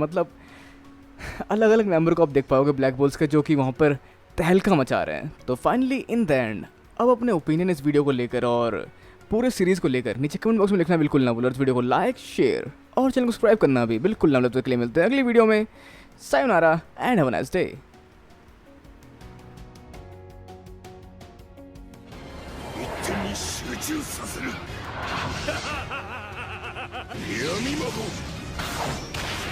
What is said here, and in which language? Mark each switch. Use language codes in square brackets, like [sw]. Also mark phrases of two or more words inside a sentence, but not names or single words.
[hi] मतलब अलग अलग मेंबर को आप देख पाओगे ब्लैक बोल्स के, जो कि वहाँ पर तहलका मचा रहे हैं। तो [en] finally in the end [hi] अब अपने ओपिनियन इस वीडियो को लेकर और पूरे सीरीज को लेकर नीचे [en] comment box [hi] में लिखना बिल्कुल ना भूलो। इस वीडियो को [en] like, share [hi] और चैनल को सब्सक्राइब करना भी बिल्कुल ना भूलो। तो के लिए मिलते हैं अगली वीडियो में। [en] सायोनारा and have a nice day. [ja] 手に集中させる闇魔法